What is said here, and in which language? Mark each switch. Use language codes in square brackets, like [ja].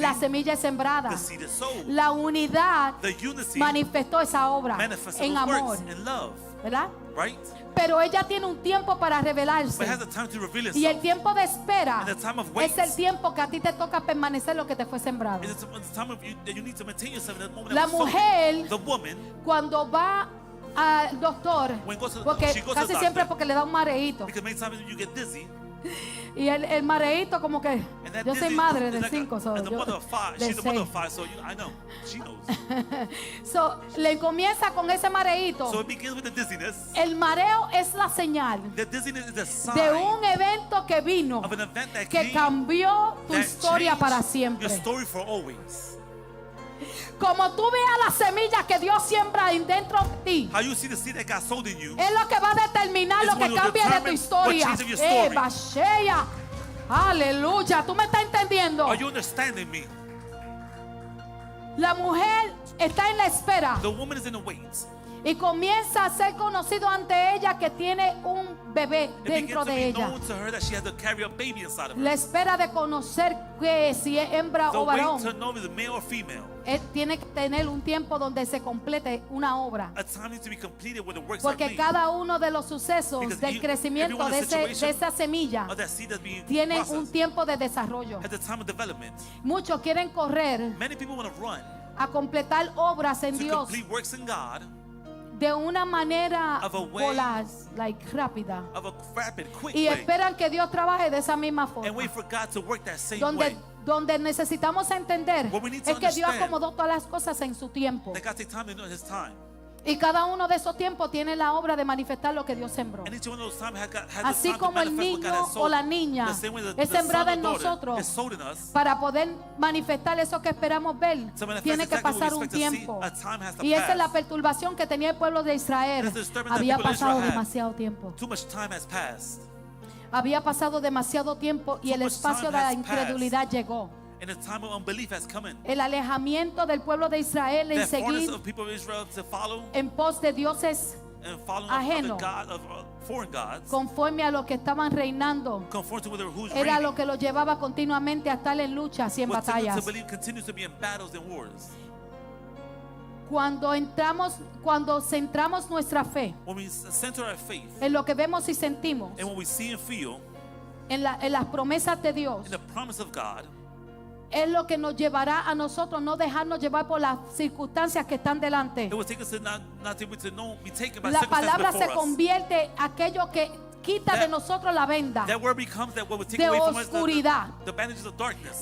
[es] la semilla es sembrada. [en] the seed is sown. [es] La unidad [en] The unity [es] manifestó esa obra [en] manifested [es] en [en] those [es] amor, [en] works in love, [es] ¿verdad? [en] right? [es] Pero ella tiene un tiempo para [en] But it [es] revelarse. [en] has a time to reveal [es] Y el [en] itself. [es] tiempo de espera [en] And the time of wait [es] es el tiempo que a ti te toca permanecer lo que te fue sembrado. [en] It's the time of you that you need to maintain yourself in that moment. [es] La [en] that was sown. [es] mujer, [en] The woman, [es] cuando va al doctor, [en] when goes to, [es] porque [en] she goes to [es] casi [en] the [es] siempre [en] doctor, [es] porque le da un mareíto. [en] because many times you get dizzy. [es] Y el mareíto como que, [en] And that [es] yo soy [en] dizzy [es] madre [en] is [es] de [en] like [es] 5, [en] as a mother of five. [es] de [en] She's a mother [es] 6. [en] of 5, so I know. She knows. [es] Le comienza con ese mareíto. [en] So it begins with the dizziness. [es] El mareo es la señal [en] The dizziness is a sign [es] de un evento que vino, [en] of an event that [es] que [en] came [es] cambió tu [en] that [es] historia [en] changed [es] para [en] your [es] siempre. [en] story for always. [es] Como tú veas la semilla que Dios siembra dentro de ti, [en] How you see the seed that God sold in you [es] es lo que va a determinar [en] It's [es] lo que [en] what will [es] cambie de tu [en] determine [es] historia. [en] what changes your story. Bashea. [es] Aleluya, ¿tú me estás entendiendo? [en] Are you understanding me? [es] La mujer está en la espera [en] The woman is in the wait. [es] y comienza a ser conocido ante ella que tiene un bebé [en] It [es] dentro de [en] be [es] ella. [en] known to her that she has to carry a baby inside of her. [es] La espera de conocer que si es hembra [en] The [es] o [en] wait [es] varón. [en] to know if it's male or female. [es] Él tiene que tener un tiempo donde se complete una obra. [en] A time needs to be completed where the works are [es] Porque [en] made. [es] cada uno de los sucesos [en] Because [es] del crecimiento [en] every one [es] de, [en] of the [es] de [en] situation [es] esa semilla [en] Of that seed that's being [es] tiene un [en] processed [es] tiempo de desarrollo. [en] at the time of development. [es] Muchos quieren correr [en] Many people want to run [es] a completar obras en [en] to [es] Dios [en] complete works in God [es] de una manera [en] Of a way- [es] voraz, rápida. [en] of a rapid, quick [es] Y [en] way, [es] esperan que Dios trabaje de esa misma [en] and [es] forma. [en] wait for God to work that same [es] Donde, [en] way. [es] donde necesitamos entender [en] What we need to [es] es que Dios [en] understand- [es] acomodó todas las cosas en su tiempo. [en] That God take time to know His time. [es] Y cada uno de esos tiempos tiene la obra de manifestar lo que Dios sembró. [en] And each one of those times has the [es] Así [en] time to [es] como el [en] manifest what God [es] niño [en] has sold. [es] o la niña [en] The same way [es] es [en] the son [es] sembrada [en] or [es] en [en] daughter [es] nosotros [en] is sold in us. [es] para poder manifestar eso que esperamos ver, [en] To manifest [es] tiene que [en] exactly what we [es] pasar un [en] expect to see, [es] tiempo. [en] a time has to [es] Y esa es [en] pass. [es] la perturbación que tenía el pueblo de Israel. [en] That's the disturbance that [es] Había [en] people of Israel [es] pasado [en] had. [es] demasiado tiempo. [en] Too much time has passed. [es] Había pasado demasiado tiempo y [en] Too [es] el [en] much [es] espacio [en] time [es] de la [en] has [es] incredulidad llegó. [en] And the time of unbelief has come in. [es] El alejamiento del pueblo de Israel en [en] That foreigners [es] seguir [en] of people of Israel to follow [es] en pos de dioses [en] and following [es] ajeno. [en] other God of foreign gods, [es] conforme a lo que estaban reinando. [en] conform to who's [es] Era [en] reigning. [es] lo que los llevaba continuamente a estar en luchas y en [en] What took them [es] batallas. [en] to believe continues to be in battles and wars. [es] Cuando centramos nuestra fe [en] When we center our faith [es] en lo que vemos y sentimos, [en] and what we see and feel [es] en las promesas de Dios, [en] in the promise of God, [es] es lo que nos llevará a nosotros no dejarnos llevar por las circunstancias que están delante. [en] it will take us to not able to know, be taken by [es] La [en] circumstances [es] palabra [en] before [es] se [en] us. [es] convierte en aquello que quita de [en] That- [es] nosotros la venda, [en] That word becomes that what would take [es] de [en] away from us [es] oscuridad. [en] the bandages of darkness.